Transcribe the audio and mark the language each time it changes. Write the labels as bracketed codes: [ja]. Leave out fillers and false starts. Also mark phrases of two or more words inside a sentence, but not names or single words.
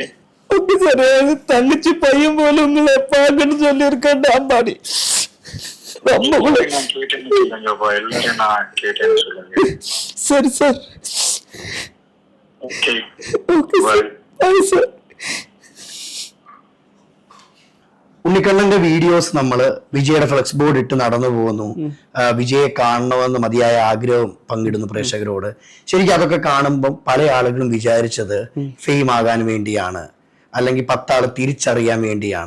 [ta] ஓகே சார். தங்கச்சி பையன் போல உங்களை பார்க்கணும்னு சொல்லி இருக்கேன். அம்பாடி ரொம்ப நான் கேட்டேன்னு சொல்லுங்கப்பா. எல்லாரும் நான் கேட்டேன்னு சொல்லுங்க. சரி சார். ஓகே ஓகே சார். சார் [ml] ഉണ്ണിക്കണ്ണന്റെ വീഡിയോസ് നമ്മൾ വിജയുടെ ഫ്ലെക്സ് ബോർഡ് ഇട്ട് നടന്നു പോകുന്നു. വിജയെ കാണണമെന്ന് മതിയായ ആഗ്രഹം പങ്കിടുന്നു പ്രേക്ഷകരോട്. ശരിക്കും അതൊക്കെ കാണുമ്പോൾ പല ആളുകളും വിചാരിച്ചത് ഫെയിം ആകാൻ വേണ്ടിയാണ്, അല്ലെങ്കിൽ 10 ആള് തിരിച്ചറിയാൻ വേണ്ടിയാണ്.